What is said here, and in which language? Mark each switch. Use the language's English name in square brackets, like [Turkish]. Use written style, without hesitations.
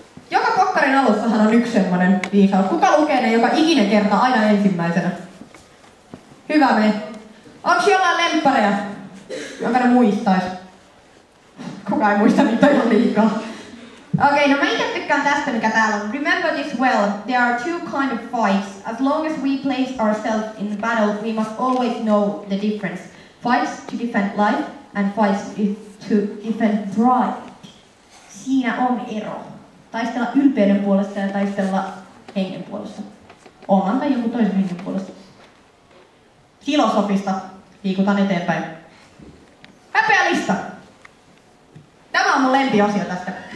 [Finnish] Joka pokkarin alussahan on yksi semmonen viisaus. Kuka lukee ne joka ikinen kerta aina ensimmäisenä? Hyvä me. Onks jollain lemppareja? Jonka ne muistais? Kuka ei muista niitä ihan liikaa. Okei, no mä itse tykkään tästä mikä täällä on. [English] Remember this well, there are two kind of fights. As long as we place ourselves in the battle, we must always know the difference. Fights to defend life and fights to defend pride. [Finnish] Siinä on ero. Taistella ylpeyden puolesta ja taistella hengen puolesta. Oman tai joku toisen hengen puolesta. Filosofista liikutaan eteenpäin. Häpeälista. Tämä on mun lempiosio tästä.